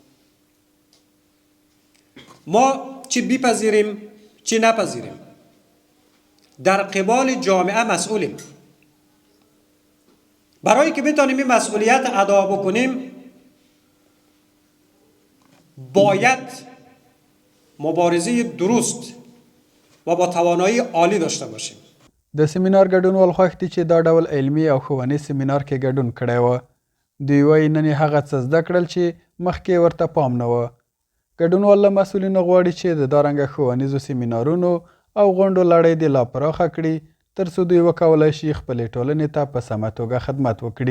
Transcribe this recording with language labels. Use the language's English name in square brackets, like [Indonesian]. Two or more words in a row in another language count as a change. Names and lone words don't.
[Persian] ما چی بپذیریم چی نپذیریم در قبال جامعه مسئولیم. برای که بتانیم این مسئولیت ادا بکنیم باید مبارزه درست و با توانایی عالی داشته باشیم. [Pashto] د سیمینار ګډونوال خوښ دي چې دا ډول علمي او ښوونیز سیمینار کې ګډون کړی و. دوی وایي نن یې هغه څه زده کړل چې مخکې ورته پام نه و. ګډونوال له مسؤلینو غواړي چې د دارنګه ښوونیزو سیمینارونو او غونډو لړۍ دې لا پراخه کړي تر څو دوی وکولی شي خپلې ټولنې ته په سمه توګه خدمت وکړي.